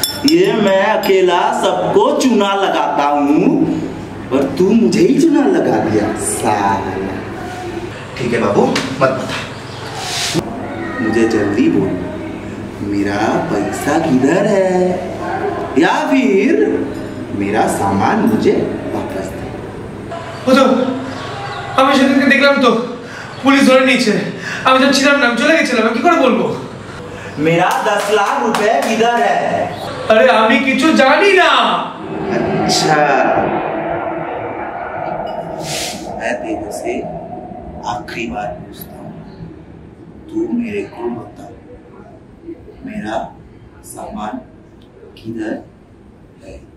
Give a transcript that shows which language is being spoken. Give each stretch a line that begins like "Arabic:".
Hindi: ये मैं अकेला सबको चुना लगाता हूँ और तू मुझे ही चुना लगा दिया साला। ठीक है बाबू मत बता, मुझे जल्दी बोल मेरा पैसा किधर है या फिर मेरा सामान मुझे वापस दे।
Bangla: ও তো আমি সেদিনকে দেখলাম তো পুলিশ ধরে নিয়েছে, আমি তো ছিলাম না, আমি চলে গেছিলাম, আমি কি করে বলবো?
Hindi: मेरा 10 लाख रुपए किधर है?
Bangla: अरे আমি কিছু জানি না।
Hindi: अच्छा मैं तेरे से आखिरी बार पूछता हूँ, तू मेरे को बता मेरा सामान किधर है?